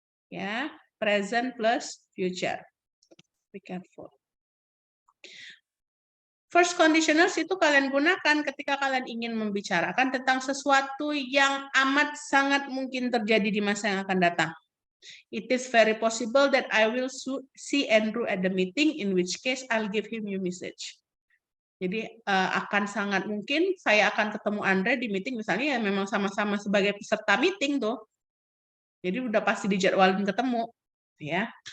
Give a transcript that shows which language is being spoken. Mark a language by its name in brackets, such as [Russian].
[English] Ya, present plus future. Be careful. [Indonesian] First conditionals itu kalian gunakan ketika kalian ingin membicarakan tentang sesuatu yang amat sangat mungkin terjadi di masa yang akan datang. [English] It is very possible that I will see Andrew at the meeting, in which case I'll give him your message. [Indonesian] Jadi akan sangat mungkin saya akan ketemu Andre di meeting, misalnya ya memang sama-sama sebagai peserta meeting tuh. Jadi udah pasti dijadwalin ketemu, ya.